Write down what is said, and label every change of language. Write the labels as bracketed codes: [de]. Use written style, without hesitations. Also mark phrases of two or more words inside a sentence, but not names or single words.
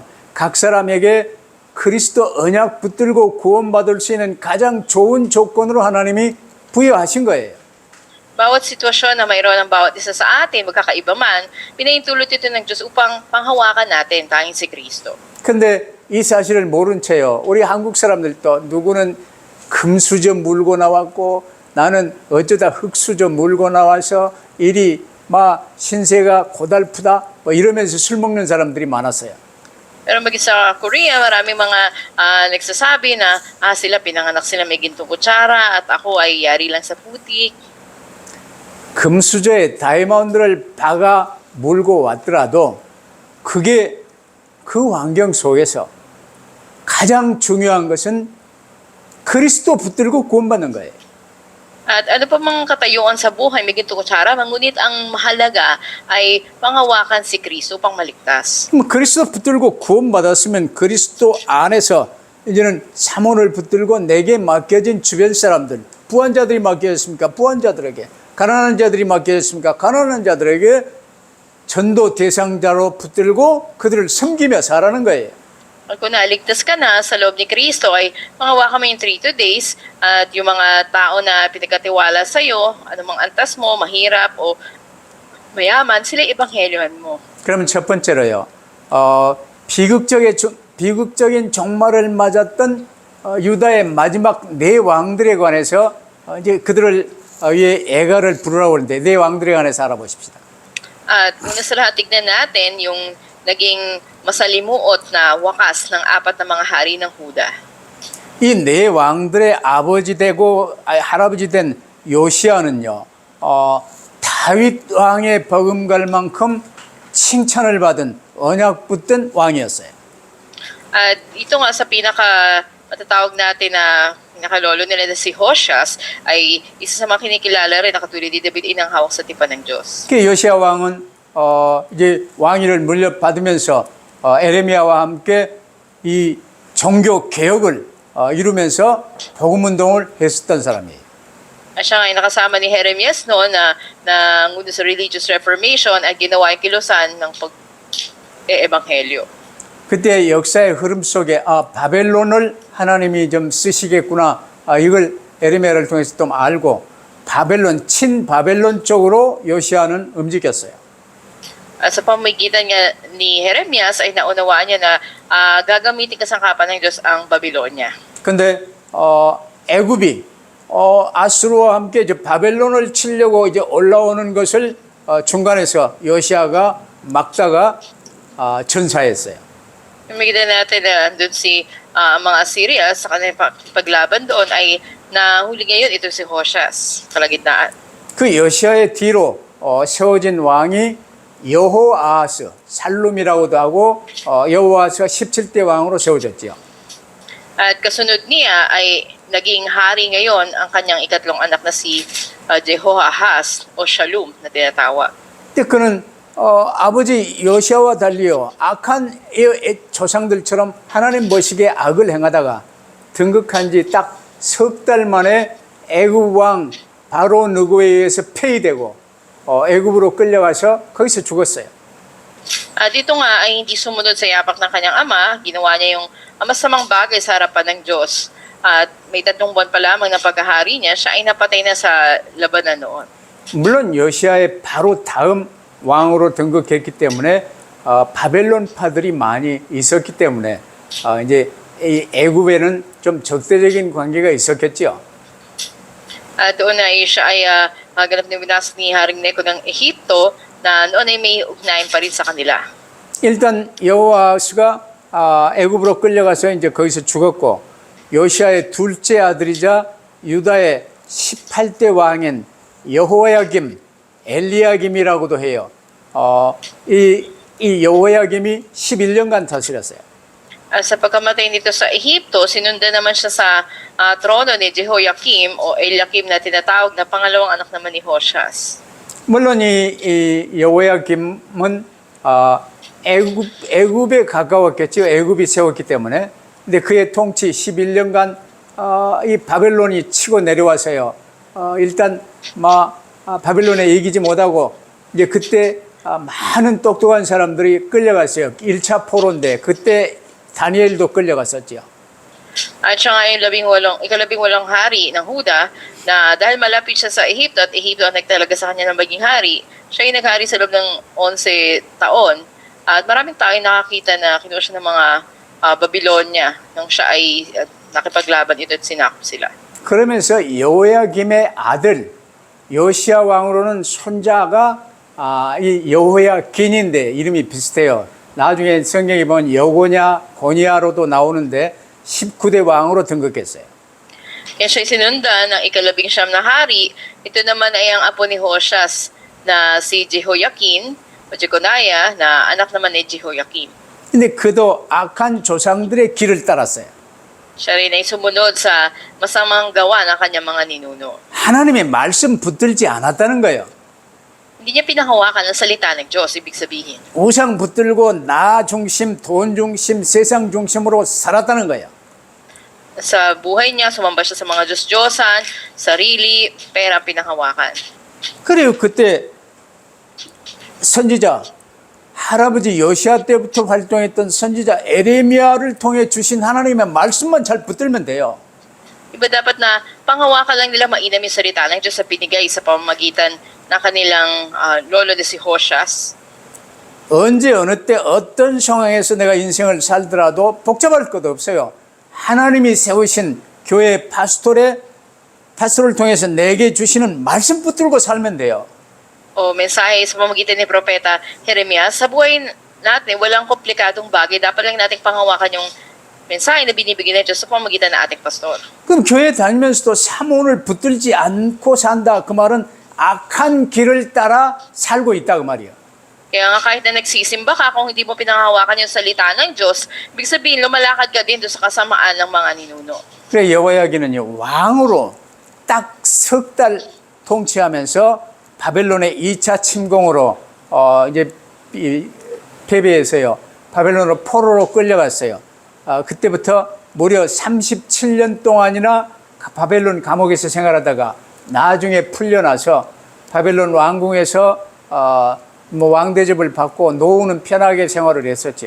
[ko] 각 사람에게 그리스도 언약 붙들고 구원받을 수 있는 가장 좋은 조건으로 하나님이 부여하신 거예요. [tl] Bawat sitwasyon na mayroon ng bawat isa sa atin, magkakaiba man, pinahintulot ito ng Diyos upang panghawakan natin tanging si Kristo. [ko] 근데 이 사실을 모른 채요. 우리 한국 사람들도 누구는 금수저 물고 나왔고 나는 어쩌다 흙수저 물고 나와서 일이 막 신세가 고달프다 뭐 이러면서 술 먹는 사람들이 많았어요. [tl] Pero maging sa Korea, maraming mga nagsasabi na sila pinanganak sila may gintong kutsara at ako ay yari lang sa putik. [ko] 금수저에 다이아몬드를 박아 물고 왔더라도 그게 그 환경 속에서 가장 중요한 것은 그리스도 붙들고 구원받는 거예요. [tl] At ano pa mga katayuan sa buhay, may gintong kutsara, ngunit ang mahalaga ay panghawakan si Kristo upang maligtas. [ko] 그리스도 붙들고 구원받았으면 그리스도 안에서 이제는 사몬을 붙들고 내게 맡겨진 주변 사람들, 부한자들이 맡겨졌습니까? 부한자들에게. 가난한 자들이 맡겨졌습니까? 가난한 자들에게 전도 대상자로 붙들고 그들을 섬기며 살아는 거예요. [tl] At kung naligtas ka na sa loob ni Kristo ay panghawakan mo yung 3 days at yung mga tao na pinagkatiwala sa iyo, anumang antas mo, mahirap o mayaman, sila ibanghelyohan mo. [ko] 그러면 첫 번째로요. 비극적인 종말을 맞았던 유다의 마지막 4 왕들에 관해서 이제 그들을 위해 애가를 부르라고 하는데 4 왕들에 관해서 알아보십시다. [tl] At una sa lahat, tignan natin yung naging masalimuot na wakas ng 4 na mga hari ng Huda. [ko] 이 4 왕들의 아버지 되고 할아버지 된 요시아는요. 다윗 왕의 버금갈 만큼 칭찬을 받은 언약 붙든 왕이었어요. [tl] At ito nga sa matatawag natin na pinakalolo nila na si Hoshas ay isa sa mga kinikilala rin na katulad ni David inang hawak sa tipan ng Diyos. [ko] 그 요시아 왕은 이제 왕위를 물려받으면서 에레미야와 함께 이 종교 개혁을 이루면서 복음 운동을 했었던 사람이에요. [tl] At siya nga ay nakasama ni Jeremias noon na nanguna sa [en] religious reformation [tl] at ginawa yung kilusan ng pag-ebanghelyo. [ko] 그때 역사의 흐름 속에 바벨론을 하나님이 좀 쓰시겠구나 이걸 에레미야를 통해서 좀 알고 바벨론 친바벨론 쪽으로 요시아는 움직였어요. [tl] At sa pamamagitan nga ni Jeremias ay naunawaan niya na gagamitin kasangkapan ng Diyos ang Babylonia. [ko] 근데 애굽이 아수르와 함께 이제 바벨론을 치려고 이제 올라오는 것을 중간에서 여시아가 막다가 전사했어요. [tl] Makikita natin na doon si mga Assyria sa kanilang paglaban doon ay nahuli ngayon ito si Hoshas, kalagitnaan. [ko] 그 여시아의 뒤로 세워진 왕이 여호아하스, 살룸이라고도 하고 여호아하스가 17대 왕으로 세워졌지요. [tl] At kasunod niya ay naging hari ngayon ang kanyang ikatlong anak na si Jehoahaz o Shalom na tinatawag. [ko] 근데 그는 아버지 여시아와 달리요 악한 조상들처럼 하나님 보시기에 악을 행하다가 등극한 지 딱 석 달 만에 애굽 왕 바로 느고에 의해서 폐위되고 애굽으로 끌려가서 거기서 죽었어요. [tl] At ito nga ay hindi sumunod sa yapak ng kanyang ama, ginawa niya yung masamang bagay sa harapan ng Diyos. At may 3 buwan pa lamang na pagkahari niya, siya ay napatay na sa labanan noon. [ko] 물론 여시아의 바로 다음 왕으로 등극했기 때문에 바벨론파들이 많이 있었기 때문에 이제 이 애굽에는 좀 적대적인 관계가 있었겠죠. [tl] At doon ay siya ay ganap na binasa ni Haring Neko ng Ehipto na noon ay may ugnayan pa rin sa kanila. [ko] 일단 여호아스가 애굽으로 끌려가서 이제 거기서 죽었고 요시아의 둘째 아들이자 유다의 18대 왕인 여호야김, 엘리야김이라고도 해요. 이 여호야김이 11년간 다스렸어요. [tl] Sa pagkamatay nito sa Ehipto, sinundan naman siya sa trono ni Jehoiakim o Eliakim na tinatawag na pangalawang anak naman ni Hoshas. [ko] 물론 이 여호야김은 애굽에 가까웠겠죠. 애굽이 세웠기 때문에. 근데 그의 통치 11년간 이 바벨론이 치고 내려와서요. 일단 바벨론에 이기지 못하고 이제 그때 많은 똑똑한 사람들이 끌려갔어요. 1차 포로인데 그때 다니엘도 끌려갔었죠. [tl] At siya nga yung ikalabing-walong hari ng Huda na dahil malapit siya sa Ehipto at Ehipto ang nagtalaga sa kanya ng maging hari, siya ay naghari sa loob ng 11 taon. At maraming tao ay nakakita na kinuha siya ng mga Babylonia nang siya ay nakipaglaban ito at sinakop sila. [ko] 그러면서 여호야김의 아들 요시아 왕으로는 손자가 이 여호야긴인데 이름이 비슷해요. 나중에 성경에 보면 여고냐 고니아로도 나오는데 19대 왕으로 등극했어요. [tl] Kaya siya sinundan ng ikalabing-siyam na hari. Ito naman ay ang apo ni Hoshas na si Jehoiakim o Jeconiah na anak naman ni Jehoiakim. [ko] 근데 그도 악한 조상들의 길을 따랐어요. [tl] Siya rin ay sumunod sa masamang gawa ng kanyang mga ninuno. [ko] 하나님의 말씀 붙들지 않았다는 거예요. [tl] Hindi niya pinahawakan ang salita ng Diyos, ibig sabihin. [ko] 우상 붙들고 나 중심, 돈 중심, 세상 중심으로 살았다는 거예요. [tl] Sa buhay niya, sumamba siya sa mga Diyos-Diyosan, sarili, pera ang pinahawakan. [ko] 그래요. 그때 선지자 할아버지 여시아 때부터 활동했던 선지자 에레미야를 통해 주신 하나님의 말씀만 잘 붙들면 돼요. [tl] Iba dapat na panghawakan lang nila mainam yung salita ng Diyos sa pinigay sa pamamagitan ng kanilang lolo na si Hoshas. [ko] 언제 어느 때 어떤 상황에서 내가 인생을 살더라도 복잡할 것도 없어요. 하나님이 세우신 교회 파스토를 통해서 내게 주시는 말씀 붙들고 살면 돼요. [tl] O mensahe sa pamamagitan ni Propeta Jeremias, sa buhay natin, walang komplikadong bagay. Dapat lang nating panghawakan yung mensahe na binibigyan ng Diyos sa pamamagitan ng ating pastor. [ko] 그럼 교회 다니면서도 사모를 붙들지 않고 산다. 그 말은 악한 길을 따라 살고 있다 그 말이에요. [tl] Kaya nga kahit na nagsisimba ka, kung hindi mo pinanghawakan yung salita ng Diyos, ibig sabihin, lumalakad ka din doon sa kasamaan ng mga ninuno. [ko] 그래 여호야기는요 왕으로 딱 석 달 통치하면서 바벨론의 2차 침공으로 이제 패배해서요 바벨론으로 포로로 끌려갔어요. 그때부터 무려 37년 동안이나 바벨론 감옥에서 생활하다가 나중에 풀려나서 바벨론 왕궁에서 왕 대접을 받고 노후는 편하게 생활을 했었죠.